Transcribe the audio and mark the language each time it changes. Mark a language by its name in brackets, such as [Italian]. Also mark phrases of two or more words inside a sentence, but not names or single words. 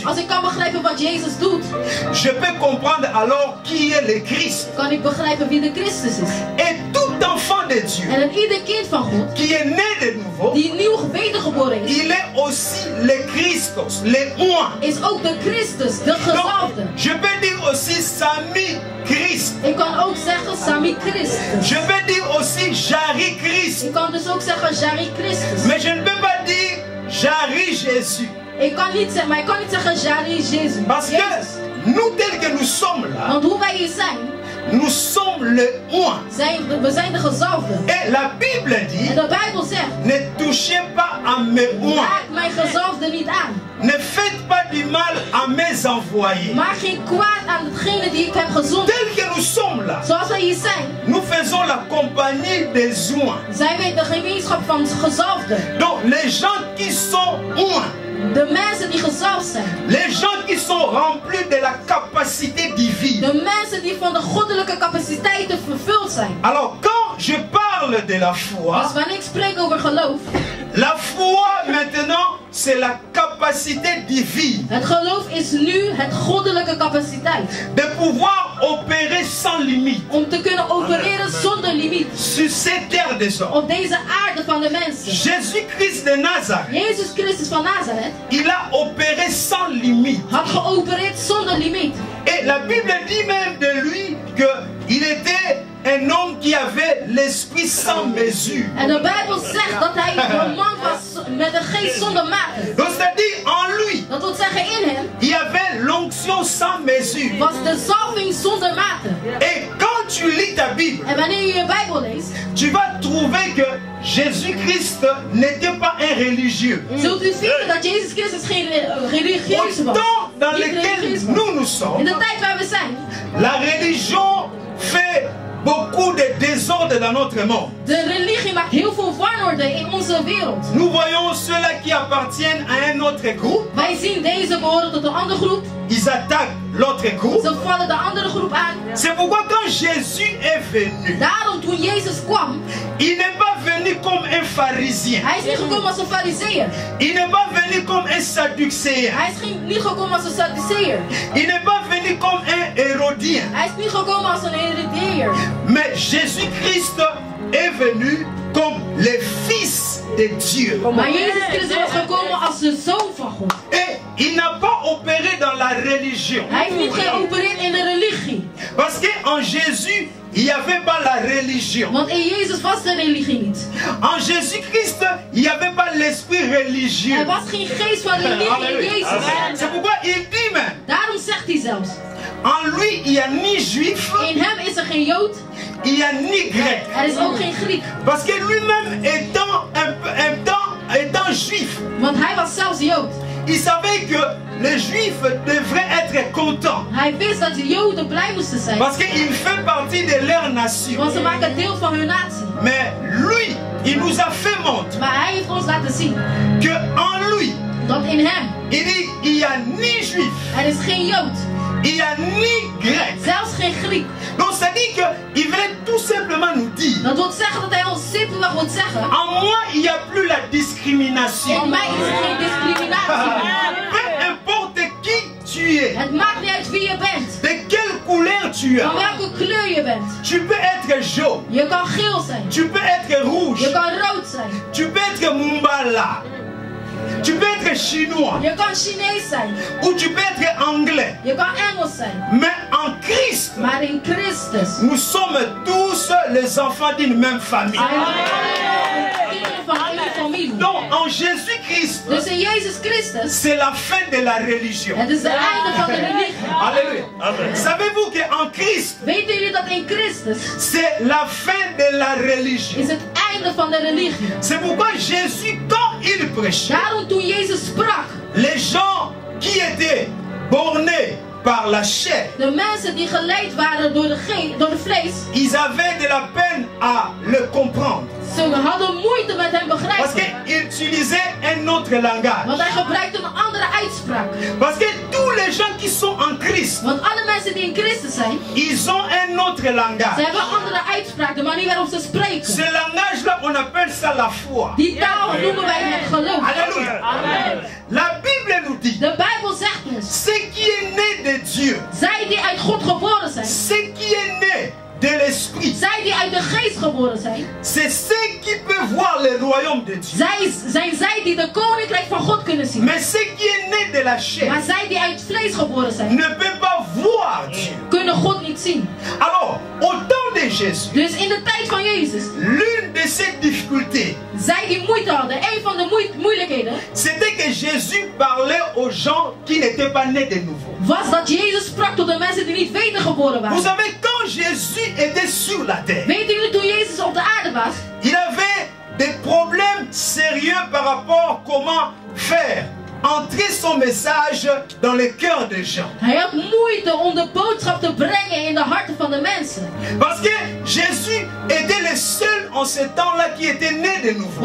[Dutch] als ik kan begrijpen wat Jezus doet, [French] je peux comprendre alors qui est le Christ. [Dutch] kan ik begrijpen wie de Christus is. [French] Et tout enfant de Dieu [Dutch] En ieder kind van God, [French] qui est né de nouveau, [Dutch] die nieuw wedergeboren is, [French] il est aussi le Christos, le oint. [Dutch] is ook de Christus, de gezalfde. [French] Donc, je peux dire aussi Sami Christ. [Dutch] Ik kan ook zeggen Sami Christus. [French] Je peux dire aussi Jari Christ. [Dutch] Ik kan dus ook zeggen Jari Christus. [French] Mais je ne peux pas dire Jari Jésus. [Dutch] Ik kan niet zeggen, maar ik kan niet zeggen Jari Jezus. [French] Parce que nous tels que nous sommes là, [Dutch] Want hoe wij hier zijn, [French] nous sommes le oint. [Dutch] we zijn de gezalfde. [French] Et la Bible [Dutch] En [French] dit, [Dutch] de Bijbel zegt, [French] ne touchez pas à mes oints. [Dutch] maak mijn gezalfde niet aan. [French] Ne faites pas du mal à mes envoyés. [Dutch] Maak geen kwaad aan hetgene die ik heb gezonden. [French] Tels que nous sommes là, [Dutch] Zoals wij hier zijn, [French] nous faisons la compagnie des oints. [Dutch] zijn wij de gemeenschap van gezalfden. [French] Donc les gens qui sont oints, [Dutch] De mensen die gezalfd zijn. [French] les gens qui sont remplis de la capacité divine. [Dutch] De mensen die van de goddelijke capaciteiten vervuld zijn. [French] Alors quand je parle de la foi, [Dutch] Dus wanneer ik spreek over geloof, [French] la foi maintenant c'est la capacité divine [Dutch] het geloof is nu het goddelijke capaciteit. [French] de pouvoir opérer sans limite [Dutch] Om te kunnen opereren zonder limiet. [French] sur cette terre des hommes. [Dutch] Op deze aarde van de mensen. [French] Jésus-Christ de Nazareth, [Dutch] Jezus Christus van Nazareth [French] il a opéré sans limite. [Dutch] had geopereerd zonder limiet. [French] Et la Bible dit même de lui qu'il était un homme qui avait l'esprit sans mesure. [Dutch] En de Bijbel zegt dat hij een man was met een geest zonder mate. [French] Donc c'est-à-dire en lui, [Dutch] Dat wil zeggen in hem [French] il y avait l'onction sans mesure. [Dutch] was de zalving zonder mate. [French] Et quand tu lis ta Bible, [Dutch] En wanneer je je Bijbel leest, [French] tu vas trouver que Jésus-Christ n'était pas un religieux. [Dutch] zult u vinden dat Jezus Christus geen religieuze [French] Au [Dutch] was. [French] temps dans [Dutch] Niet [French] lequel [Dutch] religieus was. [French] nous [Dutch] In [French] sommes, [Dutch] de tijd waar we zijn, [French] la religion fait beaucoup de désordre dans notre monde. [Dutch] de religie maakt heel veel wanorde in onze wereld. [French] Nous voyons ceux-là qui appartiennent à un autre groupe, [Dutch] Wij zien deze behoren tot een andere groep. [French] ils attaquent l'autre groupe. [Dutch] Ze vallen de andere groep aan. [French] C'est pourquoi quand Jésus est venu, [Dutch] Daarom toen Jezus kwam, [French] il n'est pas venu comme un pharisien. [Dutch] hij is niet gekomen als een fariseer. [French] Il n'est pas venu comme un sadducéen. [Dutch] Hij is niet gekomen als een Sadduceër. [French] Il n'est pas venu comme un hérodien. [Dutch] Hij is niet gekomen als een Herodeër. [French] Mais Jésus-Christ est venu comme le Fils de Dieu. [Dutch] Maar Jezus Christus was gekomen als de Zoon van God. [French] Et il n'a pas opéré dans la religion. [Dutch] Hij heeft niet geopereerd in de religie. [French] Parce qu'en Jésus, il n'y avait pas la religion. [Dutch] Want in Jezus was de religie niet. [French] En Jésus-Christ, il n'y avait pas l'esprit religieux. [Dutch] Er was geen geest van religie in Jezus. [French] C'est pourquoi il dit même, [Dutch] Daarom zegt hij zelfs. [French] en lui, il n'y a ni juif, [Dutch] In hem is er geen Jood. [French] il n'y a ni grec. [Dutch] Er is ook geen Griek. [French] Parce que lui-même, étant juif, [Dutch] Want hij was zelfs Jood. [French] il savait que les juifs devraient être contents. [Dutch] Hij wist dat de Joden blij moesten zijn. [French] Parce qu'il fait partie de leur nation. [Dutch] Want ze maken deel van hun natie. [French] Mais lui, il nous a fait montrer [Dutch] Maar hij heeft ons laten zien [French] que en lui, [Dutch] dat in hem [French] il dit, il n'y a ni juif, [Dutch] er is geen Jood. [French] il n'y a ni grec. [Dutch] Zelfs geen Griek. [French] Donc ça dit qu'il veut tout simplement nous dire, [Dutch] Dat wil zeggen dat hij ons simpelweg wil zeggen. [French] en moi, il n'y a plus la discrimination. [Dutch] In mij is er geen discriminatie. [French] Peu importe qui tu es, [Dutch] Het maakt niet uit wie je bent. [French] de quelle couleur tu [Dutch] Van [French] as. [Dutch] welke kleur je bent. [French] Tu peux être jaune, [Dutch] Je kan geel zijn. [French] tu peux être rouge, [Dutch] Je kan rood zijn. [French] tu peux être Mumbala, tu peux être chinois, [Dutch] Je kan Chinees zijn. [French] ou tu peux être anglais. [Dutch] Je kan Engels zijn. [French] Mais en Christ, [Dutch] Maar in Christus. [French] nous sommes tous les enfants d'une même famille. [Dutch] Kinderen van één familie. [French] Donc en Jésus-Christ, [Dutch] Dus in Jezus Christus. [French] c'est la fin de la religion. [Dutch] Het is de einde van de religie. [French] Alléluia. Savez-vous qu'en Christ, [Dutch] Weten jullie dat in Christus [French] c'est la fin de la religion. [Dutch] is het einde van de religie. [French] C'est pourquoi Jésus, quand il prêchait, [Dutch] Daarom toen Jezus sprak. [French] les gens qui étaient bornés par la chair. [Dutch] De mensen die geleid waren door de vlees. [French] Ils avaient de la peine à le comprendre. [Dutch] Ze hadden moeite met hem [French] Parce [Dutch] begrijpen. [French] qu'il utilisait un autre langage. [Dutch] Want hij gebruikte een andere uitspraak. [French] Parce que tous les gens qui sont en Christ, [Dutch] Want alle mensen die in Christus zijn, [French] ils ont un autre [Dutch] ze [French] langage. [Dutch] hebben een andere uitspraak. De manier waarop ze spreken. [French] Ce langage-là, on appelle ça la foi. [Dutch] Die taal noemen wij het geloof. [French] Alléluia. La Bible nous dit, [Dutch] De Bijbel zegt ons, [French] ce qui est né de Dieu, [Dutch] zij die uit God geboren zijn, [French] ce qui est né de l'Esprit, [Dutch] zij die uit de geest geboren zijn, [French] c'est ceux qui peuvent voir le royaume de Dieu. [Dutch] zij die de koninkrijk van God kunnen zien. [French] Mais ce qui est né de la chair [Dutch] Maar zij die uit vlees geboren zijn, [French] ne peut pas voir Dieu. [Dutch] kunnen God niet zien. [French] Alors, au temps de Jésus, [Dutch] Dus in de tijd van Jezus, [French] l'une de ces difficultés, [Dutch] zij die moeite hadden, een van de moeilijkheden, [French] c'était que Jésus parlait aux gens qui n'étaient pas nés de nouveau. [Dutch] was dat Jezus sprak tot de mensen die niet wedergeboren [French] Vous [Dutch] waren. [French] savez, quand Jésus était sur la terre, [Dutch] Weten jullie, toen Jezus op de aarde was, [French] il avait des problèmes sérieux par rapport à comment faire entrer son message dans les cœurs des gens. [Dutch] hij had moeite om de boodschap te brengen in de harten van de mensen. [French] Parce que Jésus était le seul en ce temps-là qui était né de nouveau.